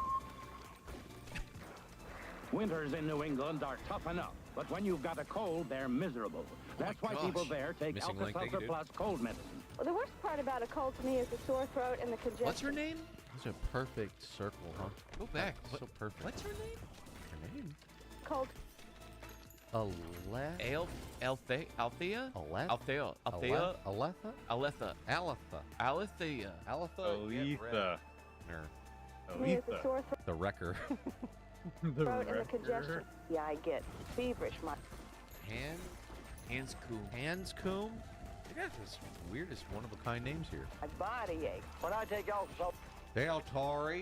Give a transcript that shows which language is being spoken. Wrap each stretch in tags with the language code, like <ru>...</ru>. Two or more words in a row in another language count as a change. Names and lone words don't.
<en>Winters in New England are tough enough, but when you've got a cold, they're miserable. That's why people there take Missing link, thank you, Alka-Seltzer dude. Plus cold medicine. Well, the worst part about a cold to me is the sore throat and the congestion. What's her name? It's a perfect circle, huh? Go back. So perfect. What's her name? her name? Cold. Althea? Aletha? Althea? Aletha? Aletha. Aletha. Alethea. Aletha. Aletha. To me is the sore The wrecker. throat and the congestion. Yeah, I get feverish. Hanscombe? They got this weirdest one-of-a-kind names here. My body ache. When I take Alka-Seltzer Dale Torrey.</en>